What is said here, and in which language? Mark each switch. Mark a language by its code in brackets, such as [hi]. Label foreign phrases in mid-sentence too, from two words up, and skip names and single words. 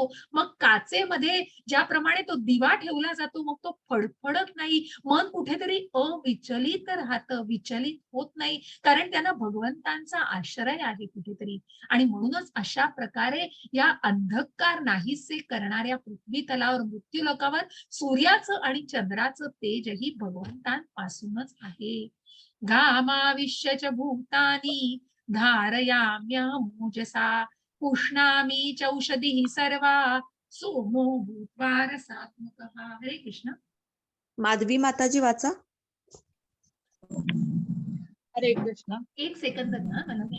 [mr] मग काचेमध्ये ज्याप्रमाणे तो दिवा ठेवला जातो, मग तो फडफडत नाही, मन कुठेतरी अविचलित राहतं, विचलित होत नाही, कारण त्यांना भगवंतांचा आश्रय आहे कुठेतरी. आणि म्हणूनच अशा प्रकारे या अंधकार नाहीसे करणाऱ्या पृथ्वी तलावर, मृत्यूलोकावर सूर्याचं आणि चंद्राचं तेजही भगवंतांपासूनच आहे. [sa] घामाविश्य च भूतानि धारयाम्यहमोजसा पुष्णामि चौषधिः सर्वा सोमो भूत्वा रसात्मकः. [mr] हरे कृष्ण. माधवी माताजी वाचा. हरे कृष्ण. एक सेकंद ना मला.